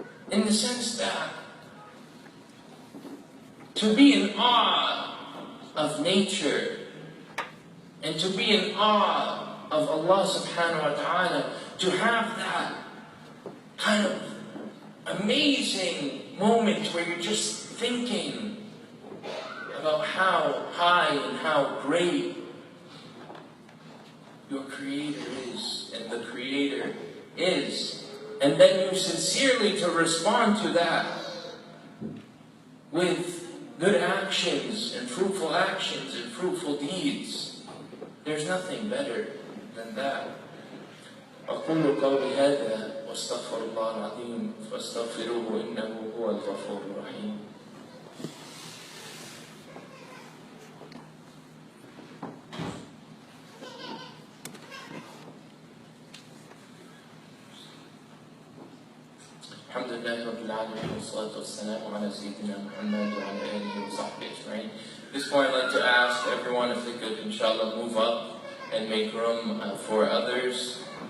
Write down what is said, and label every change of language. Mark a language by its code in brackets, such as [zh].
[en] In the sense that to be in awe of nature and to be in awe of Allah [ar] subhanahu wa ta'ala, [en] to have that kind of amazing moment where you're just thinking about how high and how great your Creator is and the Creator is. And then you sincerely to respond to that with good actions and fruitful deeds. There's nothing better than that. [ar] أقول قولي هذا واستغفر الله العظيم فاستغفروه إنه هو الغفور الرحيم. الحمد لله رب العالمين والصلاة والسلام على سيدنا محمد وعلى آله وصحبه أجمعين. [en] At this point, I'd like to ask everyone if they could, inshallah, move up and make room for others.